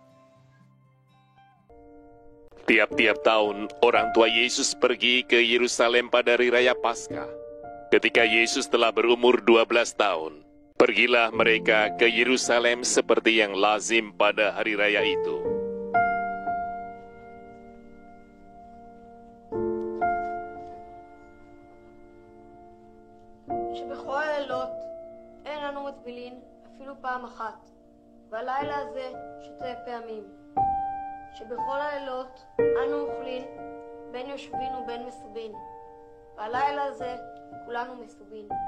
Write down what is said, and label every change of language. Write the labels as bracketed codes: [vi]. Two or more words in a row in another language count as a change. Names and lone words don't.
[id] Tiap-tiap tahun, orang tua Yesus pergi ke Yerusalem pada hari raya Paskah. Ketika Yesus telah berumur 12 tahun, pergilah mereka ke Yerusalem seperti yang lazim pada hari raya itu. [he] שבכל הלילות אין אנו מטבילין אפילו פעם אחת, והלילה הזה 2 פעמים. שבכל הלילות אנו אוכלים בין יושבין ובין מסובין, והלילה הזה כולנו מסובין.